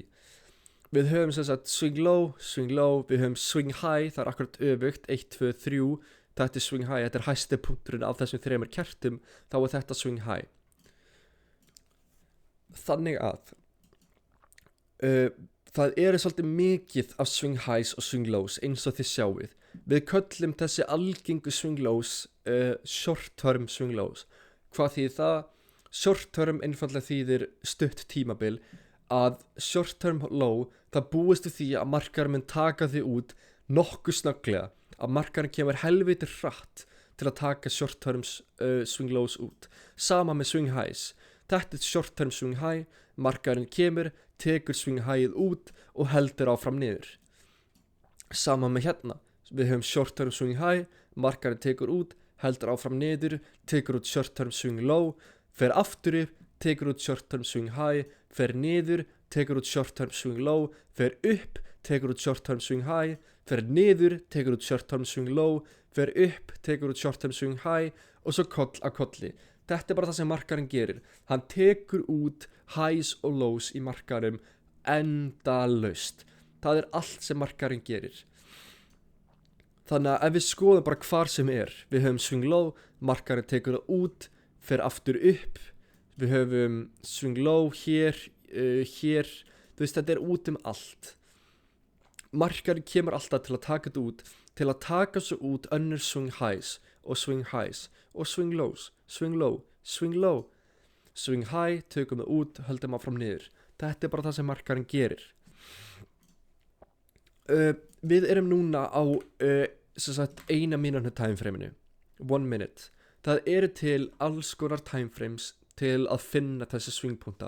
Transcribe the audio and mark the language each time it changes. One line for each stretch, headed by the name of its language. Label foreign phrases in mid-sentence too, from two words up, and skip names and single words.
Icelandic: Við höfum sem sagt
English: swing low,
Icelandic: við höfum
English: swing high,
Icelandic: það er akkurat öfugt, 1, 2, 3, þetta er
English: swing high,
Icelandic: þetta er hæsti punkturinn af þessum 3 kertum, þá er þetta
English: swing high.
Icelandic: Þannig að það eru svolítið mikið af
English: swing highs
Icelandic: og
English: swing lows
Icelandic: eins og þið sjáuð. Við köllum þessi algengu
English: swing lows short term swing lows.
Icelandic: Hvað þýðir það?
English: Short term
Icelandic: einfallega þýðir stutt tímabil. Að
English: short term low,
Icelandic: það búist við því að markaðurinn mun taka þig út nokkuð snögglega. Að markaðurinn kemur helviti hratt til að taka
English: short term swing lows
Icelandic: út. Sama með
English: swing highs.
Icelandic: Þetta er
English: short term swing high,
Icelandic: markaðurinn kemur, tekur
English: swing highið
Icelandic: út og heldur áfram niður. Sama með hérna. Við höfum
English: short term swing high,
Icelandic: markaðurinn tekur út, heldur áfram niður, tekur út
English: short term swing low,
Icelandic: fer aftur upp, tekur út
English: short term swing high,
Icelandic: fer niður, tekur út
English: short term swing low,
Icelandic: fer upp, tekur út
English: short term swing high,
Icelandic: fer niður, tekur út
English: short term swing low,
Icelandic: fer upp, tekur út
English: short term swing high
Icelandic: og svo koll að kolli. Þetta er bara það sem markaðurinn gerir. Hann tekur út highs og lows í markaðurum endalaust. Það er allt sem markaðurinn gerir. Þannig að ef við skoðum bara hvar sem við höfum
English: swing low,
Icelandic: markaðurinn tekur það út, fer aftur upp, við höfum
English: swing low
Icelandic: hér, þú veist, þetta er út allt. Markaðurinn kemur alltaf til að taka þetta út, til að taka svo út önnur
English: swing highs
Icelandic: og
English: swing lows, swing low, swing low, swing high,
Icelandic: tökum það út, höldum áfram niður. Þetta er bara það sem markaðurinn gerir. Við erum núna á sem sagt 1 mínútu timeframeinu, 1 minute. Það eru til alls konar timeframes til að finna þessi swingpunta.